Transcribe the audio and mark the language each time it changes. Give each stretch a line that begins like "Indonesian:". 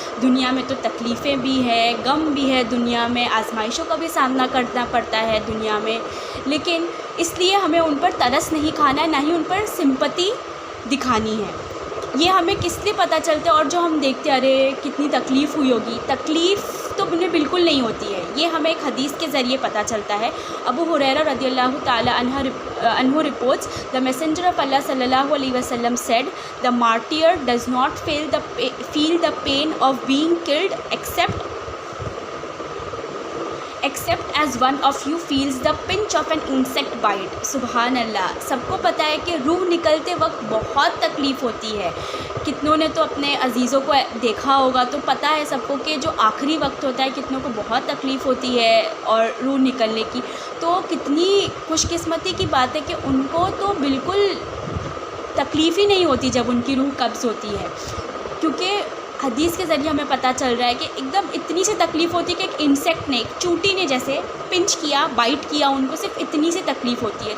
Urdu: دنیا میں تو تکلیفیں بھی ہے، غم بھی ہے، دنیا میں آزمائشوں کا بھی سامنا کرنا پڑتا ہے دنیا میں، لیکن اس لیے ہمیں ان پر ترس نہیں کھانا ہے، نہ ہی ان پر سمپتی دکھانی ہے. یہ ہمیں کس لیے پتہ چلتا ہے، اور جو ہم دیکھتے ہیں ارے کتنی تکلیف ہوئی ہوگی، تکلیف تو انہیں بالکل نہیں ہوتی ہے، یہ ہمیں ایک حدیث کے ذریعے پتہ چلتا ہے.
English: ابو ہریرہ رضی اللہ تعالی عنہ reports the messenger of Allah sallallahu alaihi wasallam said the martyr does not feel the pain of being killed except as one of you feels the pinch of an insect bite.
Arabic: سبحان اللہ.
Urdu: سب کو پتہ ہے کہ روح نکلتے وقت بہت تکلیف ہوتی ہے. کتنوں نے تو اپنے عزیزوں کو دیکھا ہوگا، تو پتہ ہے سب کو کہ جو آخری وقت ہوتا ہے کتنوں کو بہت تکلیف ہوتی ہے اور روح نکلنے کی. تو کتنی خوش قسمتی کی بات ہے کہ ان کو تو بالکل تکلیف ہی نہیں ہوتی جب ان کی روح قبض ہوتی ہے، کیونکہ حدیث کے ذریعے ہمیں پتہ چل رہا ہے کہ ایک دم اتنی سی تکلیف ہوتی ہے کہ ایک انسیکٹ نے، ایک چونٹی نے جیسے پنچ کیا، بائٹ کیا، ان کو صرف اتنی سی تکلیف ہوتی ہے.